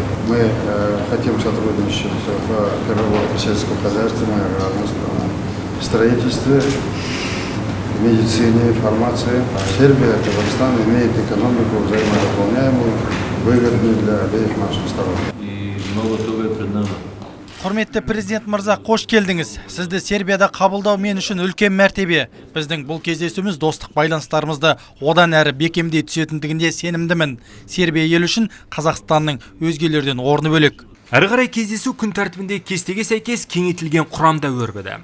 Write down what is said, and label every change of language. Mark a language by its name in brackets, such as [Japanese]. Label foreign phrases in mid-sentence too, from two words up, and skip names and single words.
[Russian] Мы хотим сотрудничать в переработке сельскохозяйственном, аграрном строительстве, медицине, фармации. Сербия и Казахстан имеют экономику взаимодополняемую, выгодную для обеих наших сторон. И много того пред нами. [Kazakh] Құрметті президент мырза, қош келдіңіз. Сізді Сербияда қабылдау мен үшін үлкен мәртебе. Біздің бұл кездесуіміз достық байланыстарымызды одан әрі бекемдей түсетіндігінде сенімдімін. Сербия ел үшін Қазақстанның өзгелерден орны бөлек. Әрі қарай кездесу күн тәртібінде кестеге сәйкес кеңейтілген құрамда өрбіді.